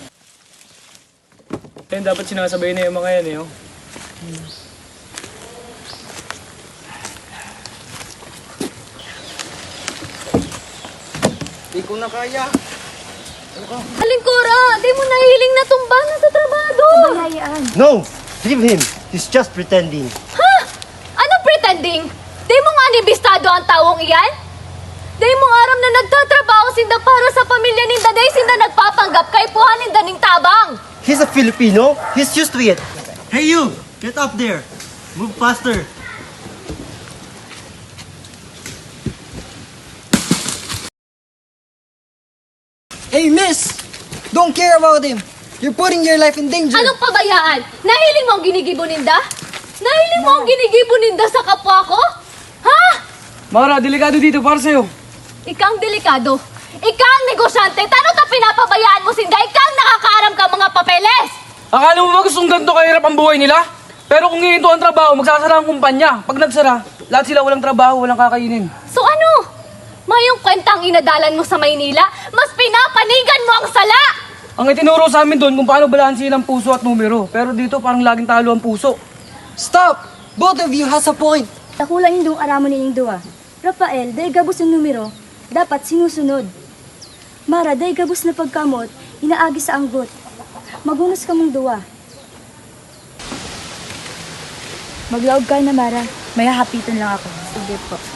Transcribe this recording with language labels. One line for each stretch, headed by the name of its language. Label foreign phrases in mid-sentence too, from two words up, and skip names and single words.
Filipino: Kaya dapat sinasabay na yung mga yan eh. Oh. Di ko na kaya.
Bikol: Aling Cora, di mo nahiling na tumbalan sa trabaho.
Filipino: Bayayaan.
English: No! Leave him! He's just pretending.
Filipino: Ha? Anong pretending?
Bikol: Di mo nga nibistado ang tawong iyan? Di mo aram na nagtatrabaho sinda para sa pamilya ninda, day sinda nagpapanggap kay puhanin daning tabang.
English: He's a Filipino. He's used to it. Hey you! Get up there! Move faster! Hey, miss! Don't care about him. You're putting your life in danger.
Filipino: Anong pabayaan?
Bikol: Nahiling mo ang ginigibo ninda? Nahiling mo ang ginigibo ninda sa kapwa ko? Ha?
Filipino: Mara, delikado dito para sa'yo.
Bikol: Ikang delikado. Ikang negosyante. Tano ta pinapabayaan mo sinda? Ikang nakakaaram ka mga papeles.
Filipino: Akala mo ba gustong ganito kahirap ang buhay nila? Pero kung hihinto ang trabaho, magsasara ang kumpanya. Pag nagsara, lahat sila walang trabaho, walang kakainin. So ano?
Bikol: Mayong kwentang inadalan mo sa Maynila, mas pinapanigan mo ang sala!
Filipino: Ang itinuro sa amin doon kung paano balansin ang puso at numero. Pero dito parang laging talo ang puso.
English: Stop! Both of you has a point.
Bikol: Takulang indong aramon nining duwa. Rafael, dahil gabos ng numero, dapat sinusunod. Mara, dahil gabos na pagkamot, inaagi sa anggot. Magunos ka mong duwa. Maglaog ka na, Mara.
Filipino: May hahapitan lang ako. Sige po.